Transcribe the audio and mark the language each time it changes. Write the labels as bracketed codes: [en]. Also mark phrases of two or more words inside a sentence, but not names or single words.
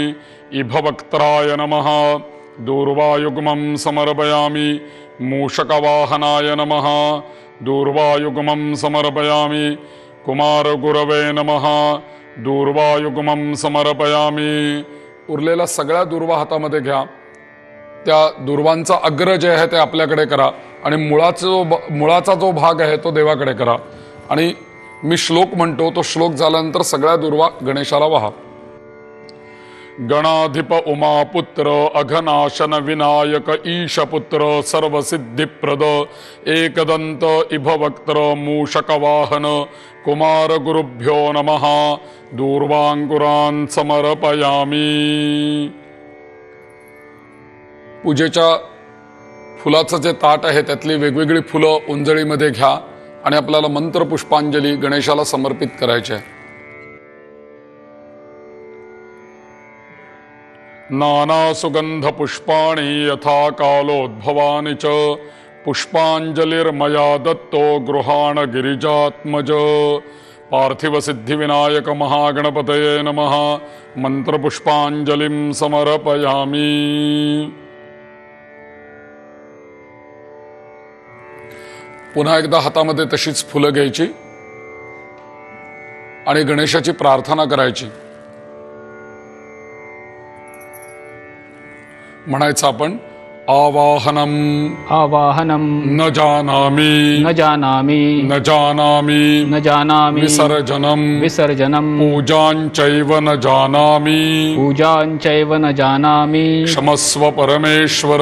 [sa] इभवक्त्राय नमः. दूर्वायुग्मं समर्पयामि. मूषकवाहनाय नमः. दूर्वायुग्मं समर्पयामि. कुमारगुरवे नमः. दूर्वायुग्मं समर्पयामि. [mr] उरलेल्या सगळ्या दुर्वा हातामध्ये घ्या. त्या दुर्वांचा अग्र जे आहे ते आपल्याकडे करा आणि मुळाचा जो भाग आहे तो देवाकडे करा. आणि मी श्लोक म्हणतो, तो श्लोक झाल्यानंतर सगळ्या दुर्वा गणेशाला वहा. [sa] गणाधिप उमापुत्र अघनाशन विनायक ईशपुत्र सर्वसिद्धिप्रद एकदंत इभवक्त्र मूषकवाहन कुमार गुरुभ्यो नमः. दूर्वांकुरान् समर्पयामि. [mr] पूजेच्या फुलाचं जे ताट आहे त्यातली वेगवेगळी फुलं उंजळीमध्ये घ्या आणि आपल्याला मंत्र पुष्पांजली गणेशाला समर्पित करायची आहे. [sa] नाना सुगंध पुष्पाणि यथा कालोद्भवानि च पुष्पांजलिर्मया दत्तो गृहाण गिरिजात्मज. पार्थिव सिद्धिविनायक महागणपतये नमः. मंत्रपुष्पांजलिं समर्पयामि. [mr] पुन्हा एकदा हातामध्ये तशीच फुलं घ्यायची आणि गणेशाची प्रार्थना करायची. म्हणायचं आपण, [sa] आवाहनम आवाहनम न जानामि न जानामि न जानामि न जानामि विसर्जनम विसर्जनम पूजांचैव न जानामि पूजांचैव न जानामि क्षमस्व परमेश्वर